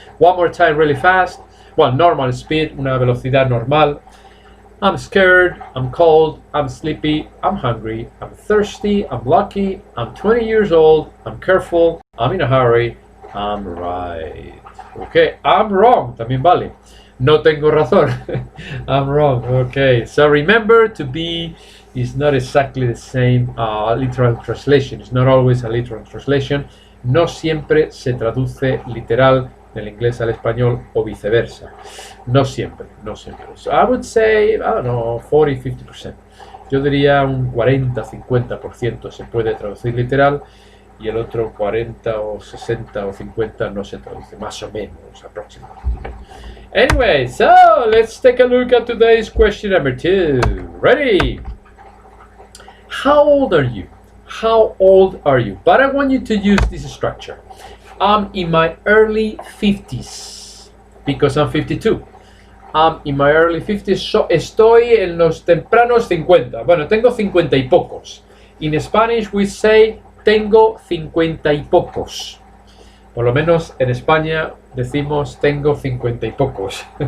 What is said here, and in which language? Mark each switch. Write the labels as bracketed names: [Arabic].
[English] One more time really fast. Well, normal speed, [Spanish] una velocidad normal. [English] I'm scared, I'm cold, I'm sleepy, I'm hungry, I'm thirsty, I'm lucky, I'm 20 years old, I'm careful, I'm in a hurry, I'm right. Okay, I'm wrong, [Spanish] también vale. No tengo razón. [English] I'm wrong. Okay, so remember, to be is not exactly the same literal translation. It's not always a literal translation. [Spanish] No siempre se traduce literal del inglés al español o viceversa. No siempre, no siempre. [English] So I would say, I don't know, 40-50%. [Spanish] Yo diría un 40-50% se puede traducir literal y el otro 40 o 60 o 50 no se traduce, más o menos, aproximadamente. [English] Anyway, so let's take a look at today's question number 2. Ready? How old are you? How old are you? But I want you to use this structure. I'm in my early 50s because I'm 52. I'm in my early 50s. [Spanish] So estoy en los tempranos 50. Bueno, tengo 50 y pocos. [English] In Spanish we say [Spanish] tengo 50 y pocos. Por lo menos en España decimos tengo 50 y pocos.